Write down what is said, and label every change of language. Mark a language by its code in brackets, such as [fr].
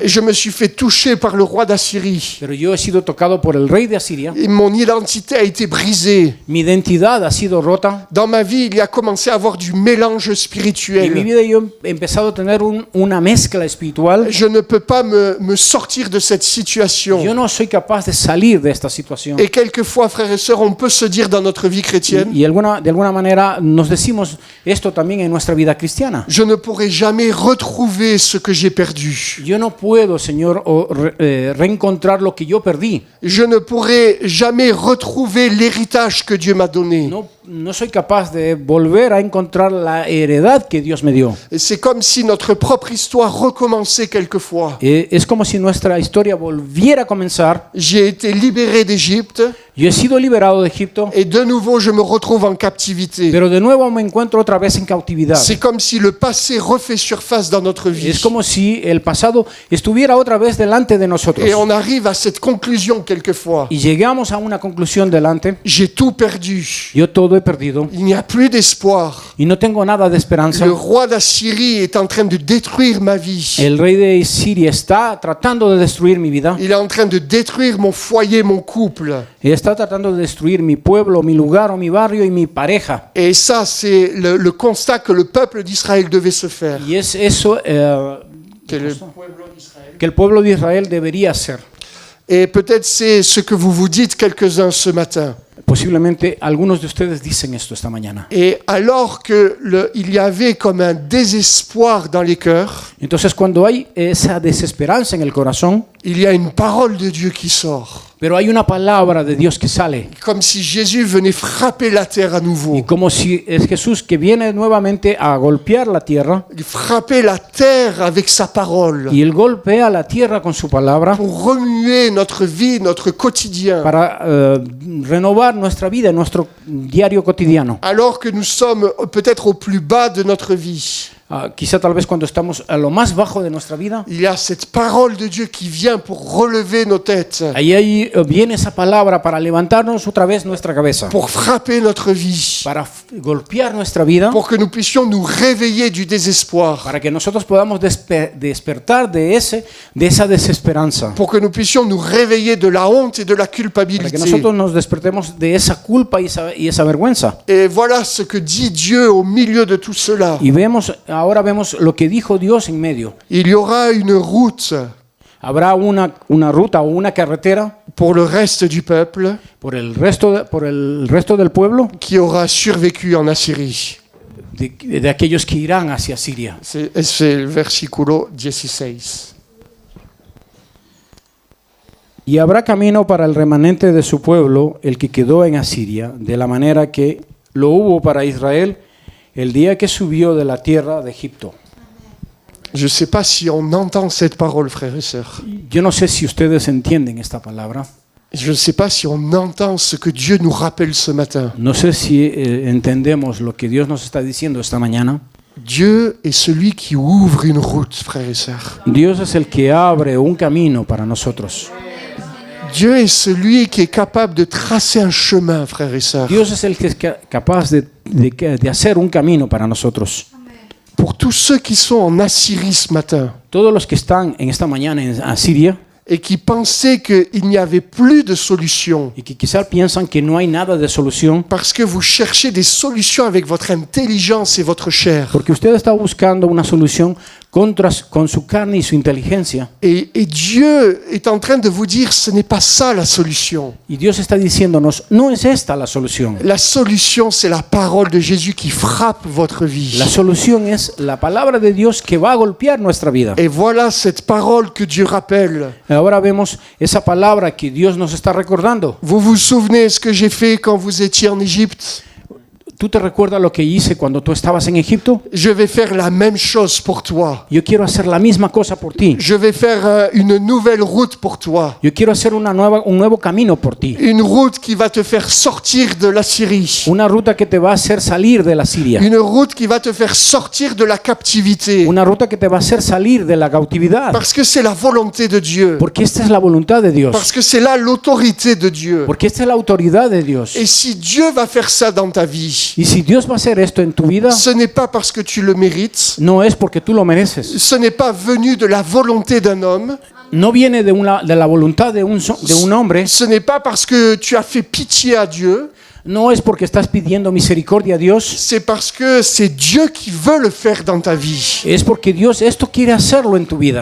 [fr] Et je me suis fait toucher par le roi d'Assyrie. [es] Pero yo he sido tocado por el rey de Asiria. [fr] Et mon identité a été brisée. [es] Mi identidad ha sido rota. [fr] Dans ma vie, il y a commencé à avoir du mélange [es] En mi [fr] spirituel. [es] vida yo he empezado a tener una mezcla espiritual. [fr] Je ne peux pas me sortir de cette situation. [es] Yo no soy capaz de salir de esta situación. [fr] Et quelquefois, frères et sœurs, on peut se dire dans notre vie chrétienne, [es] Y de alguna manera nos decimos esto también en nuestra vida cristiana. [fr] je ne pourrai jamais retrouver ce que j'ai perdu. [es] Yo no puedo, Señor, reencontrar lo que yo perdí. [fr] Je ne pourrai jamais retrouver l'héritage que Dieu m'a donné. [es] No soy capaz de volver a encontrar la heredad que Dios me dio. [fr] Et c'est comme si notre propre histoire recommençait quelquefois. [es] Es como si nuestra historia volviera a comenzar. [fr] J'ai été libéré d'Égypte [es] Yo he sido liberado de Egipto, [fr] et de nouveau je me retrouve en captivité. [es] pero de nuevo me encuentro otra vez en cautividad. [fr] C'est comme si le passé refait surface dans notre vie. [es] Es como si el pasado estuviera otra vez delante de nosotros. [fr] Et on arrive à cette conclusion quelquefois. [es] Y llegamos a una conclusión delante. [fr] J'ai tout perdu. [es] Yo todo he perdido [fr] Il n'y a plus d'espoir. [es] y no tengo nada de esperanza. [fr] Le roi d'Assyrie est en train de détruire ma vie. [es] El rey de Siria está tratando de destruir mi vida. [fr] Il est en train de détruire mon foyer, mon couple. [es] Y está tratando de destruir mi pueblo, mi lugar o mi barrio y mi pareja. [fr] Et ça, c'est le constat que le peuple d'Israël devait se faire. [es] Y es eso [fr] Que le- [es] que el pueblo de Israel debería hacer. [fr] Et peut-être c'est ce que vous vous dites quelques-uns ce matin. [es] Posiblemente algunos de ustedes dicen esto esta mañana. [fr] Et alors que il y avait comme un désespoir dans les cœurs, [es] Entonces, cuando hay esa desesperanza en el corazón, [fr] il y a une parole de Dieu qui sort. [es] pero hay una palabra de Dios que sale. [fr] Comme si Jésus venait frapper la terre à [es] Y [fr] nouveau. [es] como si es Jesús que viene nuevamente a golpear la tierra. [fr] Il frappait la terre avec sa parole. [es] Y él golpea la tierra con su palabra [fr] Pour remuer notre vie, notre quotidien. [es] para renovar nuestra vida, nuestro diario cotidiano. [fr] Alors que nous sommes peut-être au plus bas de notre vie. [es] Quizá tal vez cuando estamos a lo más bajo de nuestra vida, [fr] Il y a cette parole de Dieu qui vient pour relever nos têtes, [es] ahí viene esa palabra para levantarnos otra vez nuestra cabeza, [fr] pour frapper notre vie, [es] para golpear nuestra vida, [fr] pour que nous puissions nous réveiller du désespoir, [es] para que nosotros podamos despertar de esa desesperanza, [fr] pour que nous puissions nous réveiller de la honte et de la [es] para que [fr] culpabilité. [es] nosotros nos despertemos de esa culpa y esa vergüenza. [fr] Et voilà ce que dit Dieu au milieu de tout cela. [es] Y ahora vemos lo que dijo Dios en medio. [fr] Il y aura une route [es] Habrá una ruta o una carretera [fr] pour le reste du peuple [es] por el resto del pueblo, [fr] qui aura survécu en Assyrie. [es] de aquellos que irán hacia Siria. [fr] C'est le versículo 16. [es] Y habrá camino para el remanente de su pueblo, el que quedó en Asiria, de la manera que lo hubo para Israel el día que subió de la tierra de Egipto. [fr] Je ne sais pas si on entend cette parole, frères et sœurs. [es] Yo no sé si ustedes entienden esta palabra. [fr] Je ne sais pas si on entend ce que Dieu nous rappelle ce matin. [es] No sé si entendemos lo que Dios nos está diciendo esta mañana. [fr] Dieu est celui qui ouvre une route, frères et sœurs. [es] Dios es el que abre un camino para nosotros. [fr] Dieu est celui qui est capable de tracer un chemin, frères et sœurs. [es] Dios es el que es capaz de hacer un camino para nosotros. [fr] Pour tous ceux qui sont en Assyrie ce matin [es] Todos los que están en esta mañana en Asiria [fr] et qui pensaient qu'il n'y avait plus de solution [es] y que quizás piensan que no hay nada de solución [fr] parce que vous cherchez des solutions avec votre intelligence et votre chair. [es] porque usted está buscando una solución con su carne y su inteligencia. [fr] Et Dieu est en train de vous dire, ce n'est pas ça la solution. [es] Y Dios está diciéndonos, no es esta la solución. [fr] La solution, c'est la parole de Jésus qui frappe votre vie. [es] La solución es la palabra de Dios que va a golpear nuestra vida. [fr] Et voilà cette parole que Dieu rappelle. [es] Ahora vemos esa palabra que Dios nos está recordando. [fr] Vous vous souvenez ce que j'ai fait quand vous étiez en Égypte? [es] ¿Tú te recuerdas lo que hice cuando tú estabas en Egipto? [fr] Je vais faire la même chose pour toi. [es] Yo quiero hacer la misma cosa por ti. [fr] Je vais faire une nouvelle route pour toi. [es] Yo quiero hacer un nuevo camino por ti. [fr] Une route qui va te faire sortir de la Syrie. [es] Una ruta que te va a hacer salir de la Siria. [fr] Une route qui va te faire sortir de la captivité. [es] Una ruta que te va a hacer salir de la cautividad. [fr] Parce que c'est la volonté de Dieu. [es] Porque esta es la voluntad de Dios. [fr] Parce que c'est là l'autorité de Dieu. [es] Porque esta es la autoridad de Dios. [fr] Et si Dieu va faire ça dans ta vie, [es] Y si Dios va a hacer esto en tu vida, [fr] ce n'est pas parce que tu le mérites. [es] no es porque tú lo mereces. [fr] Ce n'est pas venu de la volonté d'un homme. [es] No viene de la voluntad de un hombre. [fr] Ce n'est pas parce que tu as fait pitié à Dieu. [es] No es porque estás pidiendo misericordia a Dios. [fr] C'est parce que c'est Dieu qui veut le faire dans ta vie. [es] Es porque Dios esto quiere hacerlo en tu vida.